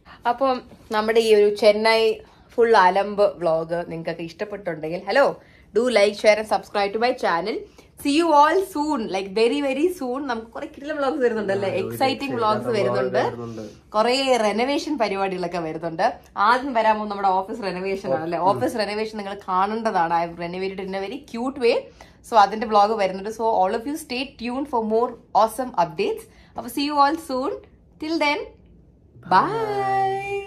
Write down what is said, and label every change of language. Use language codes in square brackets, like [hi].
[ml] അപ്പം നമ്മുടെ ഈ ഒരു ചെന്നൈ ഫുൾ അലമ്പ് വ്ളോഗ് നിങ്ങൾക്കൊക്കെ ഇഷ്ടപ്പെട്ടുണ്ടെങ്കിൽ hello, do like, share and subscribe to my channel. [en] See you all soon, like very very soon. [ml] നമുക്ക് കുറെ കിടിലൻ വ്ളോഗ്സ് വരുന്നുണ്ട്, എക്സൈറ്റിംഗ് വ്ളോഗ്സ് വരുന്നുണ്ട്, കുറെ റെനോവേഷൻ പരിപാടികളൊക്കെ വരുന്നുണ്ട്. ആദ്യം വരാൻ പോകുന്ന നമ്മുടെ ഓഫീസ് റെനോവേഷൻ ആണല്ലേ. ഓഫീസ് റെനോവേഷൻ നിങ്ങൾ കാണേണ്ടതാണ്. I റെനോവേറ്റഡ് in A very cute way. So അതിന്റെ വ്ളോഗ് വരുന്നുണ്ട്. So all of you stay tune for more awesome updates. അപ്പൊ [en] see you all soon. Till then, bye.